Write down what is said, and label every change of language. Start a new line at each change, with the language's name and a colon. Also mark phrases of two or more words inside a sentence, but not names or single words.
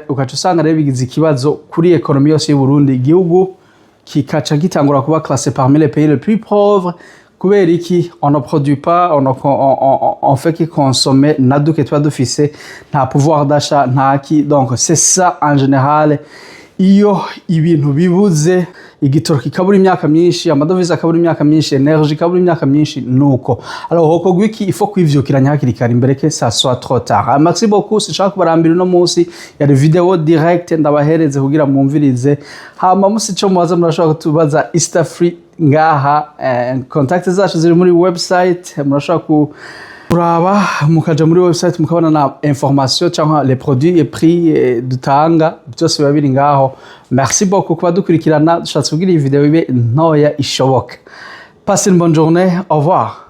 Rundi: Ukaca usanga rero bigize ikibazo kuri économie yose y'u Burundi, igihugu kikaca gitangura kuba
French: classé parmi les pays les plus pauvres.
Rundi: Kubera iki
French: on ne produit pas, on fait que consommer
Rundi: naduke tuba dufise, nta
French: pouvoir d'achat ntaki. Donc c'est ça en général,
Rundi: iyo ibintu bibuze, igitoro kikabura imyaka myinshi, amadovize akabura imyaka myinshi, energie ikabura imyaka myinshi, nuko.
French: Alors
Rundi: hoko gwiki
French: il faut
Rundi: kwivyukiranya hakiri kare imbere
French: que ça soit trop tard. Merci beaucoup,
Rundi: sinshaka kubarambira no munsi ya video direct ndabahereze kugira mwumvirize, hama musico mubaza murashobora kutubaza Easter Free ngaha, contact zacu ziri muri website, murashobora kuraba mukaja muri website mukabona na information cyangwa
French: les produits et prix
Rundi: dutanga, byose biba biri ngaho.
French: Merci beaucoup
Rundi: kuba dukurikirana, dushatse kugira iyi video ibe ntoya ishoboka.
French: Passez une bonne journée, au revoir.